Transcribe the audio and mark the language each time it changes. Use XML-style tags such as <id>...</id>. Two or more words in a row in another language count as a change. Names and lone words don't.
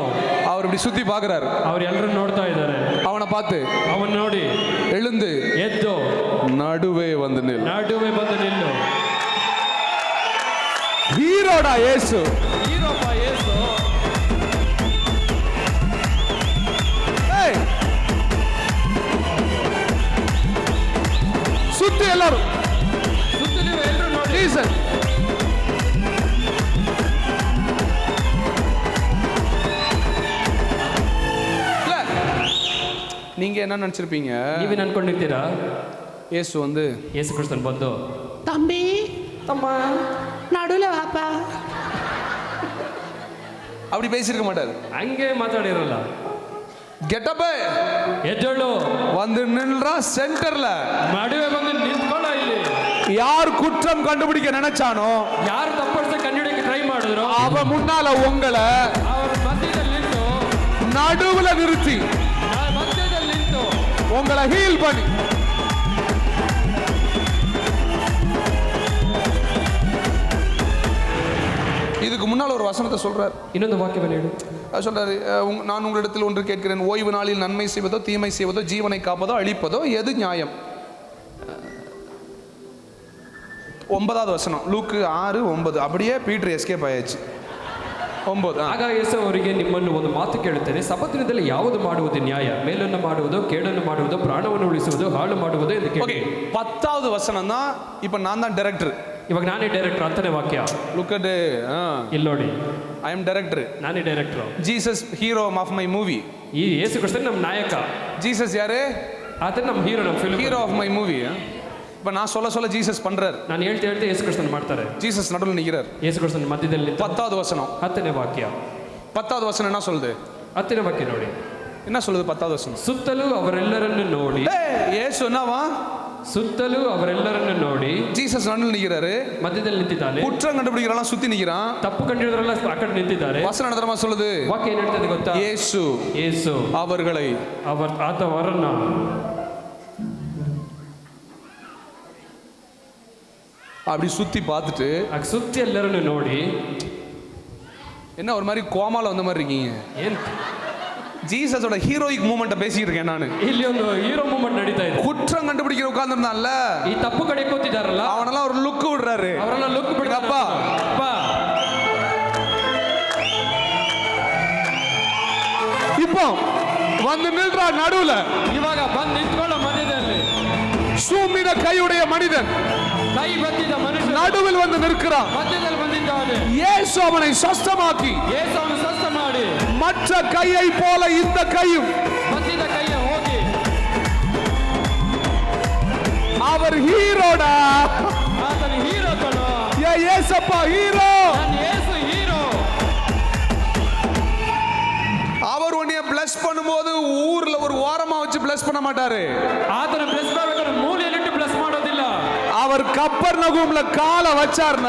<ta>அவர் இப்படி சுத்தி பாக்குறாரு.</ta> <kn>ಅವ್ರು ಎಲ್ಲರೂ ನೋಡ್ತಾ ಇದ್ದಾರೆ.</kn> <ta>அவனை பார்த்து,</ta> <kn>ಅವನ್ ನೋಡಿ</kn> <ta>எழுந்து</ta> <kn>ಎದ್ದು</kn> <ta>நடுவே வந்து நில்.</ta> <kn>ನಡುವೆ ಬಂದು ನಿಲ್ಲು.</kn> <ta>ஹீரோடா இயேசு.</ta> <kn>ಹೀರೋಪ್ಪ ಯೇಸು.</kn> <ta>சுத்தி எல்லாரும்</ta> <kn>ಸುತ್ತಲೂ ಎಲ್ಲರೂ ನೋಡಿ.</kn> <ta>ஜீசஸ். நீங்க என்ன நினைச்சிருப்பீங்க?</ta> <kn>ನೀವೇನು ಅನ್ಕೊಂಡಿರ್ತೀರಾ?</kn> <ta>இயேசு வந்து,</ta> <kn>ಯೇಸು ಕ್ರಿಸ್ತನ್ ಬಂದು,</kn> <ta>தம்பி</ta> <kn>ತಮ್ಮ</kn> <ta>நடுல வாப்பா அப்படி பேசியிருக்க மாட்டாரு.</ta> <kn>ಹಂಗೆ ಮಾತಾಡಿರಲ್ಲ.</kn> <ta>கெட்டப்</ta> <kn>ಎದ್ದೇಳು,</kn> <ta>வந்து நின்றா சென்டர்ல.</ta> <kn>ನಡುವೆ ಬಂದು ನಿಂತ್ಕೊಳ್ಳೋ. ಇಲ್ಲಿ</kn> <ta>யார் குற்றம் கண்டுபிடிக்க நினைச்சானோ,</ta> <kn>ಯಾರು ತಪ್ಪಡಿಸ ಕಂಡುಹಿಡಿಯಕ್ಕೆ ಟ್ರೈ ಮಾಡಿದ್ರು,</kn> <ta>அவன் முன்னால உங்களை</ta> <kn>ಅವ್ರ ಮಧ್ಯದಲ್ಲಿ ನಿಂತು</kn> <ta>நடுவுல நிறுத்தி</ta> <kn>ಮಧ್ಯದಲ್ಲಿ ನಿಂತು</kn> <ta>உங்களை ஹீல் பண்ணி இதுக்கு முன்னால் ஒரு வசனத்தை சொல்றார்.</ta> <kn>ಇನ್ನೊಂದು ವಾಕ್ಯವನ್ನು ಹೇಳು.</kn> <ta>சொல்றாரு, நான் உங்களிடத்தில் ஒன்று கேட்கிறேன், ஓய்வு நாளில் நன்மை செய்வதோ தீமை செய்வதோ ஜீவனை காப்பதோ அழிப்பதோ எது நியாயம்? 9வது வசனம், லூக்கு 6:9. அப்படியே பீட்டர் எஸ்கேப் ஆயாச்சு. 9.</ta> <kn>ಆಗ ಯೇಸು ಅವರಿಗೆ, ನಿಮ್ಮನ್ನು ಒಂದು ಮಾತು ಕೇಳುತ್ತೇನೆ, ಸಬ್ಬತ್ತಿನದಲ್ಲಿ ಯಾವುದು ಮಾಡುವುದು ನ್ಯಾಯ? ಮೇಲನ್ನು ಮಾಡುವುದು, ಕೇಡನ್ನು ಮಾಡುವುದು, ಪ್ರಾಣವನ್ನು ಉಳಿಸುವುದು, ಹಾಳು ಮಾಡುವುದು ಎಂದು ಕೇಳಿ.</kn> <ta>10வது வசனம் தான். இப்போ நான் தான் டைரக்டர்.</ta> <kn>ಇವಾಗ ನಾನೇ ಡೈರೆಕ್ಟರ್ ಅಂತಾನೆ ವಾಕ್ಯ.</kn> <en>look at</en> <kn>ಇಲ್ಲಿ ನೋಡಿ,</kn> <en>I am director.</en> <kn>ನಾನೇ ಡೈರೆಕ್ಟರ್.</kn> <en>Jesus hero of my movie.</en> <kn>ಈ ಯೇಸು ಕ್ರಿಸ್ತನ್ ನಮ್ಮ ನಾಯಕ.</kn> <ta>ஜீசஸ் யாரு?</ta> <kn>ಆತ ನಮ್ಮ ಹೀರೋ, ನಮ್ಮ ಫಿಲ್ಮ್</kn> <en>hero of my movie.</en> <ta>இப்போ நான் சொல்ல ஜீசஸ் பண்றார்.</ta> <kn>ನಾನು ಹೇಳ್ತಾ ಯೇಸು ಕ್ರಿಸ್ತನ್ ಮಾಡ್ತಾರೆ.</kn> <ta>ஜீசஸ் நடுவில் நிற்கிறார்.</ta> <kn>ಯೇಸು ಕ್ರಿಸ್ತನ್ ಮಧ್ಯದಲ್ಲಿ.</kn> <ta>10வது வசனம்.</ta> <kn>10ನೇ ವಾಕ್ಯ.</kn> <ta>10வது வசனம் என்ன சொல்லுது?</ta> <kn>10ನೇ ವಾಕ್ಯ ನೋಡಿ</kn> <ta>என்ன சொல்லுது 10வது வசனம்?</ta> <kn>ಸುತ್ತಲೂ ಅವರೆಲ್ಲರನ್ನು ನೋಡಿ.</kn> <ta>ಯೇಸು என்னவா?</ta> <kn>ಸುತ್ತಲೂ ಅವರೆಲ್ಲರನ್ನು ನೋಡಿ.</kn> <ta>ஜீசஸ் நடுவில் நிற்கிறாரு,</ta> <kn>ಮಧ್ಯದಲ್ಲಿ ನಿಂತಿದ್ದಾನೆ.</kn> <ta>குற்றம் கண்டுபிடிக்கிறவங்க சுத்தி நிற்கிறான்.</ta> <kn>ತಪ್ಪು ಕಂಡಿರೋರೆಲ್ಲ ಆ ಕಡೆ ನಿಂತಿದ್ದಾರೆ.</kn> <ta>வசனம் என்ன சொல்லுது?</ta> <kn>ವಾಕ್ಯ ಏನು ಹೇಳ್ತದೆ ಗೊತ್ತಾ?</kn> <ta>ಯೇಸು அவர்களை</ta> <kn>ಅವರನ್ನ</kn> <ta>அப்படி சுத்தி பார்த்துட்டு,</ta> <kn>ಸುತ್ತಿ ಎಲ್ಲರನ್ನು ನೋಡಿ,</kn> <ta>என்ன ஒரு மாதிரி கோமால வந்த மாதிரி இருக்கீங்க?</ta> <kn>ಏನ್</kn> <ta>ஜீசஸோட</ta> <en>heroic moment</en> <ta>பேசிட்டு இருக்கேன் நான்.</ta> <kn>ಇಲ್ಲಿ ಒಂದು</kn> <en>hero moment</en> <kn>ನಡೀತಾ ಇದೆ.</kn> <ta>குற்றம் கண்டுபிடிக்கிற உட்கார்ந்திருந்தான்ல,</ta> <kn>ಈ ತಪ್ಪು ಕಡೆ ಕೂತಿದಾರಲ್ಲ,</kn> <ta>அவனெல்லாம் ஒரு லுக் விடுறாரு.</ta> <kn>ಅವರೆಲ್ಲ ಲುಕ್ ಬಿಡಪ್ಪ.</kn> <ta>இப்போ வந்து நின்றா நடுவுல.</ta> <kn>ಇವಾಗ ಬಂದು ನಿಂತ್ಕೊಳ್ಳೋ ಮಧ್ಯದಲ್ಲಿ</kn> <ta>சூம்பின கையுடைய மனிதன்</ta> <kn>ಕೈ ಬತ್ತಿದ ಮನುಷ್ಯ</kn> <ta>நடுவில் வந்து நிற்கிறான்.</ta> <kn>ಮಧ್ಯದಲ್ಲಿ ಬಂದಿದ್ದಾನೆ.</kn> <ta>இயேசு அவனை ಸ್ವಸ್ಥமாக்கி,</ta> <kn>ಯೇಸು ಅವನು ಸ್ವಸ್ಥ ಮಾಡಿ,</kn> <ta>மற்ற கையை போல இந்த கையும்</ta> <kn>ಬತ್ತಿದ ಕೈಯ ಹೋಗಿ,</kn> <ta>அவர் ஹீரோடா.</ta> <kn>ಆತನ ಹೀರೋ ಕಣೋ.</kn> <ta>ஏசப்பா ஹீரோ.</ta> <kn>ನನ್ನ ಯೇಸು ಹೀರೋ.</kn> <ta>அவர் உன்னைய பிளஸ் பண்ணும்போது ஊர்ல ஒரு ஓரமா வச்சு பிளஸ் பண்ண மாட்டாரு.</ta> <kn>ಆತನ ಬ್ಲೆಸ್ ಮಾಡಬೇಕಾದ್ರೆ ಮೂಲೆಯಲ್ಲಿಟ್ಟು ಬ್ಲೆಸ್ ಮಾಡೋದಿಲ್ಲ.</kn> <ta>அவர் கப்பர்நகூம்ல காலை வச்சார்னா,</ta>